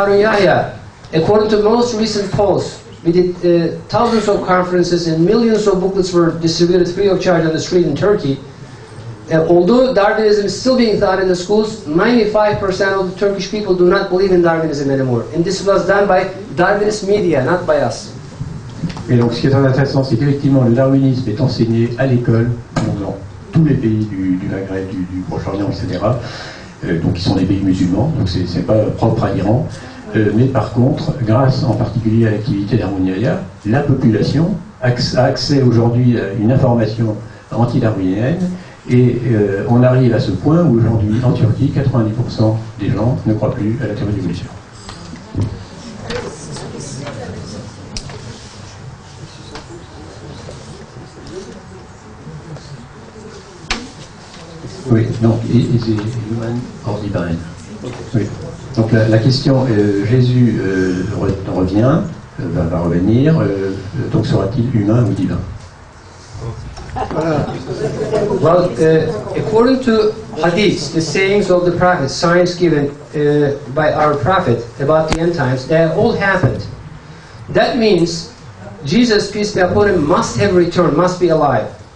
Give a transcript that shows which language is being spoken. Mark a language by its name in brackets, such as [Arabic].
[English] Harun Yahya, according to most recent polls, we did thousands of conferences and millions of booklets were distributed free of charge on the street in Turkey. Although Darwinism is still being taught in the schools, 95% of the Turkish people do not believe in Darwinism anymore. And this was done by Darwinist media, not by us. [French] Et donc ce qui est très intéressant, c'est qu'effectivement le darwinisme est enseigné à l'école dans tous les pays du Maghreb, du Proche-Orient, etc. Donc qui sont des pays musulmans, donc c'est pas propre à l'Iran. Mais par contre, grâce en particulier à l'activité d'Harun Yahya, la population a accès aujourd'hui à une information anti-darwinienne et on arrive à ce point où aujourd'hui en Turquie, 90% des gens ne croient plus à la théorie de l'évolution. Oui, donc, [English] is it human or divine? [French] Oui. Donc la question, Jésus revient, va revenir, donc sera-t-il humain ou divin? [English] Well, according to hadiths, the sayings of the prophets, signs given by our prophet about the end times, they have all happened. That means Jesus, peace be upon him, must have returned, must be alive.